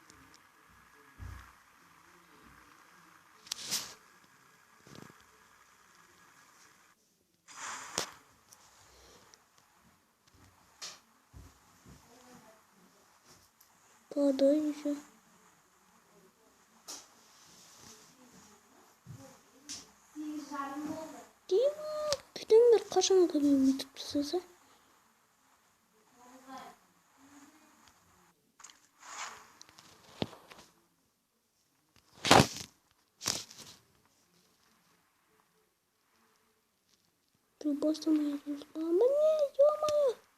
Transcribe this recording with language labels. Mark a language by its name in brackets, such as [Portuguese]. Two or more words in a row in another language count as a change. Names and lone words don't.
[Russian] Подай еще. Дима, [Kazakh] күтіңдер қашан көбейіп өтіп тұрсыз, [Russian] Ты просто моя душка. Мне, ё-моё.